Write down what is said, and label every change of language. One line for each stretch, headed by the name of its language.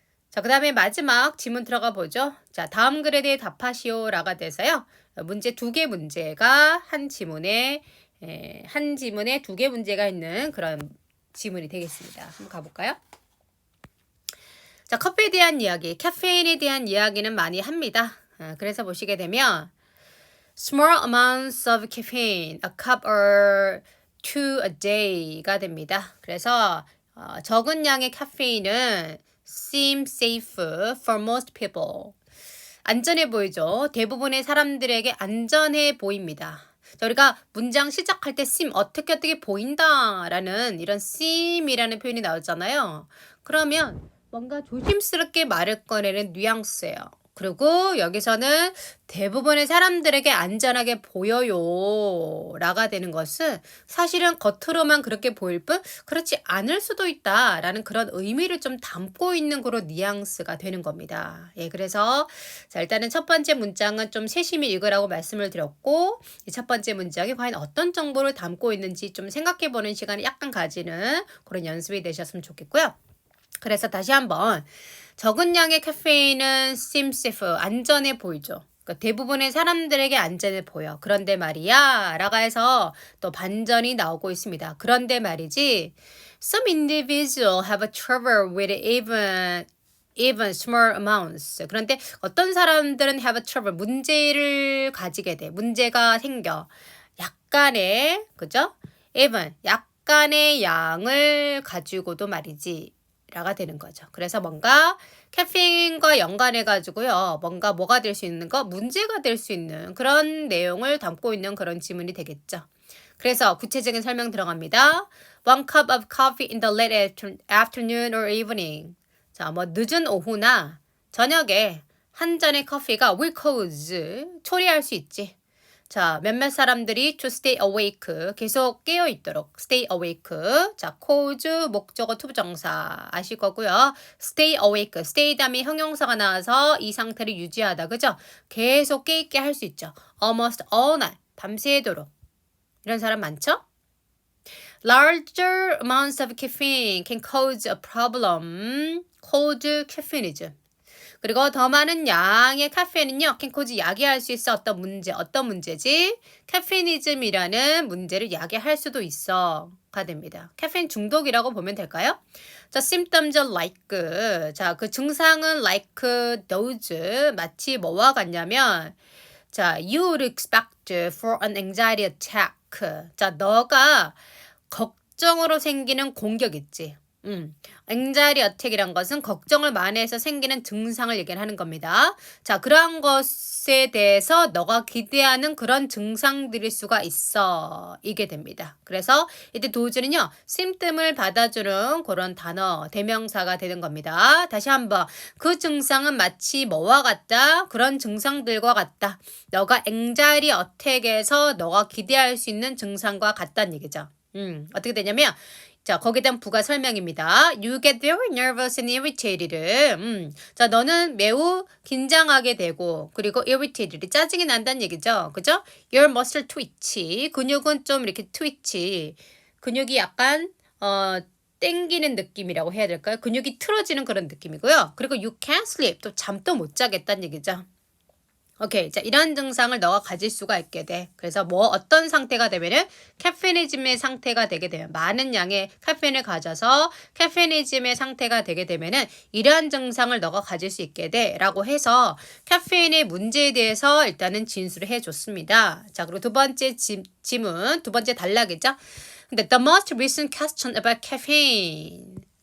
Korean: 자, 그 다음에 마지막 지문 들어가 보죠. 자, 다음 글에 대해 답하시오 라가 돼서요. 문제 2개 문제가 한 지문에 2개 문제가 있는 그런 지문이 되겠습니다. 한번 가볼까요? 자, 커피에 대한 이야기, 카페인에 대한 이야기는 많이 합니다. 그래서 보시게 되면
English: small amounts of caffeine, a cup or two a day가 됩니다.
Korean: 그래서 적은 양의 카페인은
English: seem safe for most people.
Korean: 안전해 보이죠? 대부분의 사람들에게 안전해 보입니다. 자, 우리가 문장 시작할 때 seem 어떻게 보인다라는 이런 seem이라는 표현이 나오잖아요. 그러면 뭔가 조심스럽게 말을 꺼내는 뉘앙스예요. 그리고 여기서는 대부분의 사람들에게 안전하게 보여요 라가 되는 것은 사실은 겉으로만 그렇게 보일 뿐 그렇지 않을 수도 있다라는 그런 의미를 좀 담고 있는 그런 뉘앙스가 되는 겁니다. 예, 그래서 자, 일단은 첫 번째 문장은 좀 세심히 읽으라고 말씀을 드렸고 이 첫 번째 문장이 과연 어떤 정보를 담고 있는지 좀 생각해보는 시간을 약간 가지는 그런 연습이 되셨으면 좋겠고요. 그래서 다시 한번 적은 양의 카페인은
English: seems safe,
Korean: 안전해 보이죠. 그러니까 대부분의 사람들에게 안전해 보여. 그런데 말이야 라가 해서 또 반전이 나오고 있습니다. 그런데 말이지
English: some individuals have trouble with even small amounts.
Korean: 그런데 어떤 사람들은
English: have trouble,
Korean: 문제를 가지게 돼. 문제가 생겨. 약간의, 그죠? even, 약간의 양을 가지고도 말이지. 라가 되는 거죠. 그래서 뭔가 카페인과 연관해가지고요. 뭔가 뭐가 될 수 있는 거? 문제가 될 수 있는 그런 내용을 담고 있는 그런 지문이 되겠죠. 그래서 구체적인 설명 들어갑니다.
English: One cup of coffee in the late afternoon or evening.
Korean: 자, 뭐 늦은 오후나 저녁에 한 잔의 커피가
English: will cause,
Korean: 초래할 수 있지. 자, 몇몇 사람들이
English: to stay awake,
Korean: 계속 깨어 있도록 stay awake. 자, cause 목적어 투부정사 아실 거고요.
English: stay awake,
Korean: stay 다음에 형용사가 나와서 이 상태를 유지하다, 그죠? 계속 깨 있게 할 수 있죠.
English: almost all night,
Korean: 밤새도록. 이런 사람 많죠?
English: Larger amounts of caffeine can cause a problem called caffeineism.
Korean: 그리고 더 많은 양의 카페인은요,
English: can cause
Korean: 야기할 수 있어. 어떤 문제지? 카페이니즘이라는 문제를 야기할 수도 있어. 악화됩니다. 카페인 중독이라고 보면 될까요? 자,
English: symptoms are like.
Korean: 자, 그 증상은
English: like those.
Korean: 마치 뭐와 같냐면,
English: 자, you would expect for an anxiety attack.
Korean: 자, 너가 걱정으로 생기는 공격 있지. anxiety attack이란 것은 걱정을 많이 해서 생기는 증상을 얘기하는 겁니다. 자, 그러한 것에 대해서 너가 기대하는 그런 증상들일 수가 있어. 이게 됩니다. 그래서 이때 도즈는요, symptom을 받아주는 그런 단어, 대명사가 되는 겁니다. 다시 한번, 그 증상은 마치 뭐와 같다? 그런 증상들과 같다. 너가 anxiety attack에서 너가 기대할 수 있는 증상과 같다는 얘기죠. 어떻게 되냐면, 자, 거기에 대한 부가 설명입니다.
English: You get very nervous and irritated.
Korean: 자, 너는 매우 긴장하게 되고, 그리고 irritated, 짜증이 난다는 얘기죠.
English: 그죠? Your muscle twitch.
Korean: 근육은 좀 이렇게 twitch. 근육이 약간, 땡기는 느낌이라고 해야 될까요? 근육이 틀어지는 그런 느낌이고요. 그리고
English: you can't sleep.
Korean: 또 잠도 못 자겠다는 얘기죠. 오케이. 자, 이런 증상을 너가 가질 수가 있게 돼. 그래서 뭐 어떤 상태가 되면은 카페니즘의 상태가 되게 되면 많은 양의 카페인을 가져서 카페니즘의 상태가 되게 되면은 이러한 증상을 너가 가질 수 있게 돼. 라고 해서 카페인의 문제에 대해서 일단은 진술을 해 줬습니다. 자, 그리고 두 번째 지문, 두 번째 단락이죠.
English: 근데 the most recent question about caffeine.